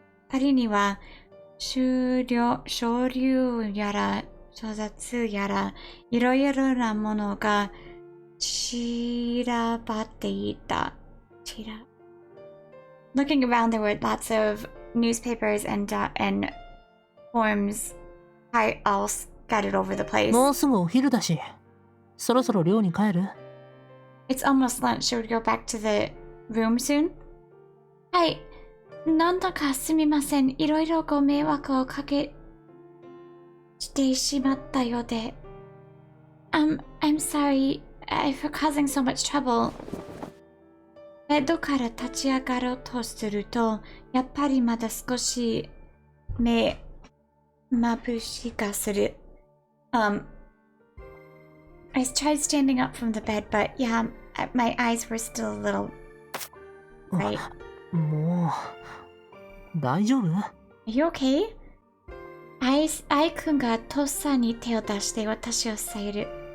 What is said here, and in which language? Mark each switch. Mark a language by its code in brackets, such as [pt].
[ja] 彼には書類やら書雑やらいろいろなものが散らばっていた。 [en] Looking around, there were lots of newspapers and forms all scattered over the place. [ja] もうすぐお昼だし、そろそろ寮に帰る？ [en] It's almost lunch. Should we go back to the room soon? [ja] はい。なんだかすみません。いろいろご迷惑をかけしてしまったようで。 [en] I'm sorry for causing so much trouble. [ja] ベッドから立ち上がろうとすると、やっぱりまだ少し目眩しがする。 [en] I tried standing up from the bed, but yeah, my eyes were still a little bright. [ja] もう大丈夫？ [en] Are you okay? [ja] 愛くんがとっさに手を出して私を支える。